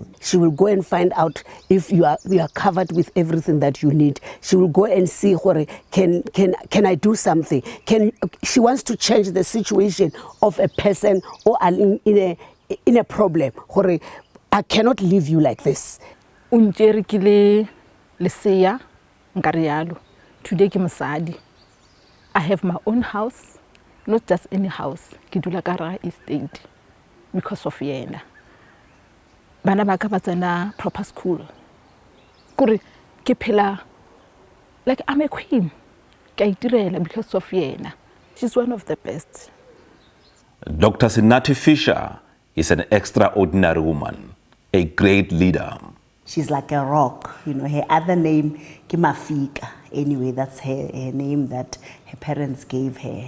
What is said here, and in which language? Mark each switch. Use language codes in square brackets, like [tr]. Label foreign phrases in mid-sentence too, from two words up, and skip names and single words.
[en] She will go and find out if you are covered with everything that you need. She will go and see, can I do something? She wants to change the situation of a person or in a problem. I cannot leave you like this. [nso] Today ke mosadi. [en] I have my own house, not just any house. [nso] Ke dula ka hara estate [en] because of [nso] yena. Bana ba ka ba tsena [en] proper school. [nso] Kore ke phela [en] like I'm a queen. [nso] Ke a itirela [en] because of yena. She's one of the best. Dr. Sinati Fisha is an extraordinary woman, a great leader. She's like a rock, her other name, Kimafika. Anyway, that's her name that her parents gave her.